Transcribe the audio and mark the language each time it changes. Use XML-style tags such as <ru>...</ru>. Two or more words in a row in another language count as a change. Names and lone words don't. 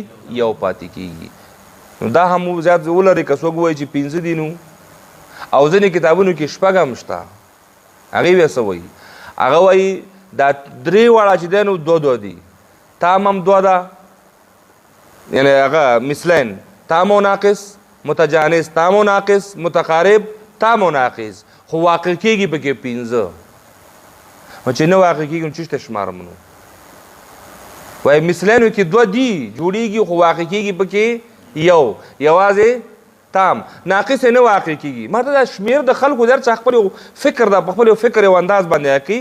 <ps>یو پاتې کیږي. نو دا هم زیات ولري که څوک وایي چې 5 دي نو. او ځینې کتابونو کې 6 هم شته، هغې بیا څه وایي؟ هغه وایي دا درې واړه چې دی نو دو دي. تام هم 2 ده، یعنی هغه مثلین تام و ناقص، متجانس تام و ناقص، متقارب تام و ناقص. خو واقع کېږي پکې 5. چې نه واقع کېږي نو چېرته شمارم نو؟ وایي مثلینو کې 2 دي جوړیږي، خو واقع کېږي پکې یو، یوازې تام ناقص نه واقع کیږي. ماته دا شمیر د خلکو در څخه خپل فکر د خپل فکر او انداز باندې کوي.</ps>